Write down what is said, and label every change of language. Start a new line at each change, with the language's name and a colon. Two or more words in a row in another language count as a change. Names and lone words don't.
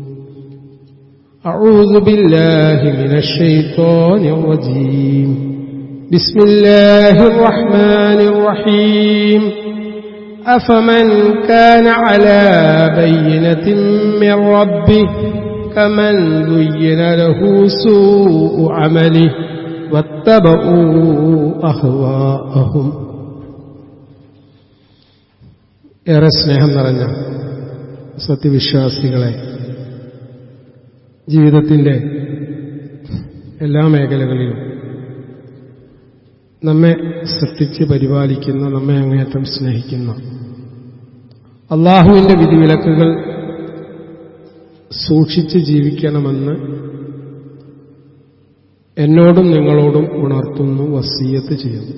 Arabic: أعوذ بالله من الشيطان الرجيم بسم الله الرحمن الرحيم أفمن كان على بينة من ربه كمن زين له سوء عمله واتبعوا أهواءهم
Malayalam: ഏറെ സ്നേഹം നിറഞ്ഞ സത്യവിശ്വാസികളെ, ജീവിതത്തിൻ്റെ എല്ലാ മേഖലകളിലും നമ്മെ സൃഷ്ടിച്ച് പരിപാലിക്കുന്ന, നമ്മെ അങ്ങേയറ്റം സ്നേഹിക്കുന്ന അള്ളാഹുവിൻ്റെ വിധിവിലക്കുകൾ സൂക്ഷിച്ച് ജീവിക്കണമെന്ന് എന്നോടും നിങ്ങളോടും ഉണർത്തുന്നു, വസിയത്ത് ചെയ്യുന്നു.